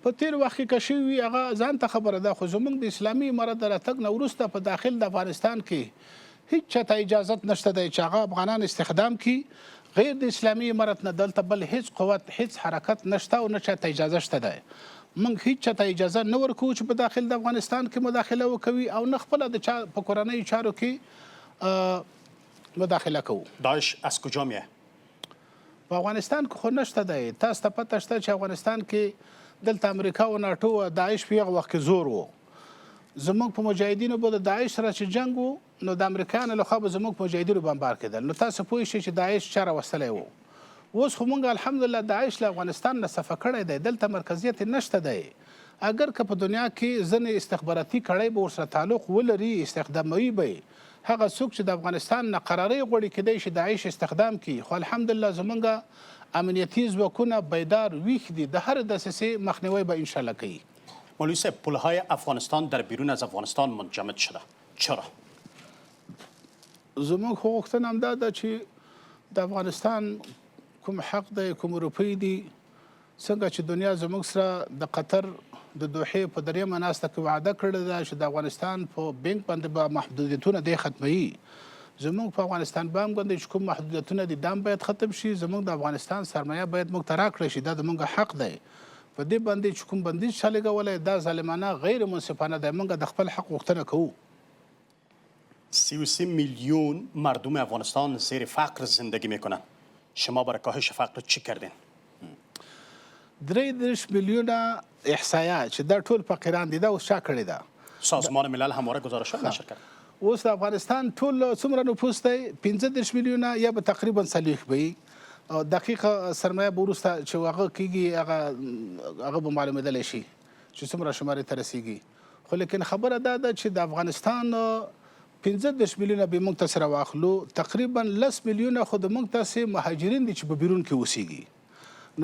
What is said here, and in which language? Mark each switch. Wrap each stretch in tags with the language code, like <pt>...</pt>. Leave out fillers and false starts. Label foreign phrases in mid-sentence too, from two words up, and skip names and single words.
<ps>په تیر وخت کې که شوي وي هغه ځان ته خبره ده، خو زموږ د اسلامي امارت د راتګ نه وروسته په داخل د افغانستان کې هیڅ چاته اجازت نشته دی چې هغه افغانان استخدام کړي. غیر د اسلامي امارت نه دلته بل هیڅ قوت، هیڅ حرکت نشته او نه چاته اجازه شته دی. موږ هیڅ چاته اجازه نه ورکوو چې په داخل د افغانستان کې مداخله وکوي او نه خپله د چا په کورنیو چارو کې مداخله کوو.</ps> <fa>داعش از کجا میه؟</fa> <ps>په افغانستان کې خو نشته دی. تاسو ته پته شته چې افغانستان کې دلته امریکا او ناټو او داعش په هغه وخت کې زور و. زموږ په مجاهدینو به د داعش سره چې جنګ و، نو د امریکایانو لخوا به زموږ په مجاهدینو بمبار کېدل. نو تاسو پوه شئ چې داعش چا راوستلی و. اوس خو موږ الحمدلله داعش له افغانستان نه صفه کړی دی، دلته مرکزیت نشته دی. اگر که په دنیا کې ځینې استخباراتي کړۍ به ورسره تعلق ولري، استخداموي به هغه څوک چې د افغانستان نه قرارۍ غواړي کیدای شي داعش استخدام کړي. خو الحمدلله زمونږ امنیتي ځواکونه بیدار ویښ دي، د هر دسیسې مخنیوی به انشاءالله کوي.</ps> <fa>مولوی صاحب، پلهای افغانستان در بیرون از افغانستان منجمد شده، چرا؟</fa> <ps>زموږ خو غوښتنه همدا ده چې د افغانستان کوم حق دی، کوم روپۍ دي، څنګه چې دنیا زموږ سره د قطر د دوحې په درېیمه ناسته کې وعده کړې ده چې د افغانستان په بینک باندې به محدودیتونه دی ختموي. زموږ په افغانستان بانک باندې چې کوم محدودیتونه دي دا هم باید ختم شي. زموږ د افغانستان سرمایه باید موږ ته راکړی شي، دا زموږ حق دی. په دې باندې چې کوم بندیز چا لګولی دا ظالمانه غیر منصفانه دی. موږ د خپل حق غوښتنه کوو.</ps> <fa>33 میلیون مردم افغانستان زیر فقر زندگی میکنن. شما برای کاهش فقر چی کردین؟</fa> <ps>33 میلیونه احصایه چې دا ټول فقیران دي، دا اوس چا کړې ده؟</ps> <fa>سازمان ملل همواره گزارشات نشر کرد.</fa> <ps>اوس د افغانستان ټول څومره نفوس دی؟ 35 میلیونه یا به تقریبا 40 وي. دقیقه سرمایه به وروسته چې هغه کېږي هغه به معلومېدلی شي چې څومره شمارې ته رسېږي. خو لیکن خبره دا ده چې د افغانستان 15 میلیونه به موږ ته سره واخلو، تقریبا 10 میلیونه خو د موږ تاسې مهاجرین دي چې په بیرون کې اوسیږي.</ps>